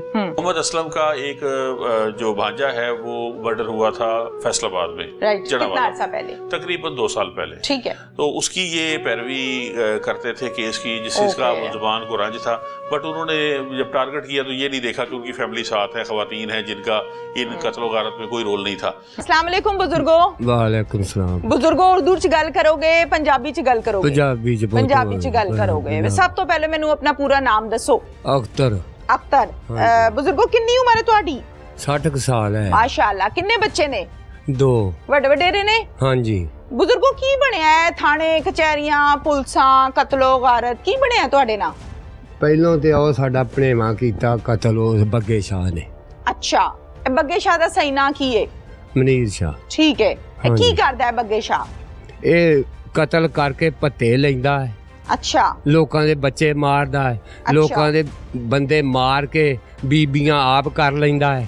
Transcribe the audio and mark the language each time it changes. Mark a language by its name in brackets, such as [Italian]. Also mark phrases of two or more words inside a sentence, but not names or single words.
[Urdu] محمد اسلم کا ایک جو بھانجا ہے وہ مرڈر ہوا تھا فیصل آباد میں. رائٹ۔ کتنا عرصہ پہلے? تقریباً 2 سال پہلے. ٹھیک ہے. تو اس کی یہ پیروی کرتے تھے کیس کی، جس چیز کا زبان کو رنج تھا. بٹ انہوں نے جب ٹارگٹ کیا تو یہ نہیں دیکھا کہ ان کی فیملی ساتھ ہے، خواتین ہے جن کا ان قتل غارت میں کوئی رول نہیں تھا. [Arabic] السلام عليكم बुजुर्गो। وعليكم السلام. [Punjabi] ਬਜ਼ੁਰਗੋ, ਉਰਦੂ ਚ ਗੱਲ ਕਰੋਗੇ, ਪੰਜਾਬੀ ਚ ਗੱਲ ਕਰੋਗੇ? पंजाबी ਚ ਗੱਲ ਕਰੋਗੇ। ਸਭ ਤੋਂ ਪਹਿਲਾਂ ਮੈਨੂੰ ਆਪਣਾ ਪੂਰਾ ਨਾਮ ਦੱਸੋ। अख्तर। अख्तर। बुजुर्गो, ਕਿੰਨੀ ਉਮਰ ਹੈ ਤੁਹਾਡੀ? 60 ਸਾਲ ਹੈ। माशाअल्लाह। ਕਿੰਨੇ ਬੱਚੇ ਨੇ? 2। ਵੱਡੇ ਵਡੇਰੇ ਨੇ? ਹਾਂ ਜੀ। ਬਜ਼ੁਰਗੋ, ਕੀ ਬਣਿਆ ਹੈ? ਥਾਣੇ ਕਚਹਿਰੀਆਂ ਪੁਲਿਸਾਂ ਕਤਲੋ ਗਾਰਤ ਕੀ ਬਣਿਆ ਹੈ ਤੁਹਾਡੇ ਨਾਲ? ਪਹਿਲੋਂ ਤੇ ਉਹ ਸਾਡਾ ਭਣੇਵਾ ਕੀਤਾ ਕਤਲ ਉਸ ਬੱਗੇ ਸ਼ਾਹ ਨੇ। अच्छा, ਬੱਗੇ ਸ਼ਾਹ ਦਾ ਸਹੀ ਨਾਂ ਕੀ ਹੈ? ਮਨੀਰ ਸ਼ਾਹ। ਠੀਕ ਹੈ। ਇਹ ਕੀ ਕਰਦਾ ਹੈ ਬੱਗੇ ਸ਼ਾਹ? ਇਹ ਕਤਲ ਕਰਕੇ ਭੱਤੇ ਲੈਂਦਾ ਹੈ। ਅੱਛਾ। ਲੋਕਾਂ ਦੇ ਬੱਚੇ ਮਾਰਦਾ ਹੈ, ਲੋਕਾਂ ਦੇ ਬੰਦੇ ਮਾਰ ਕੇ ਬੀਬੀਆਂ ਆਪ ਕਰ ਲੈਂਦਾ ਹੈ।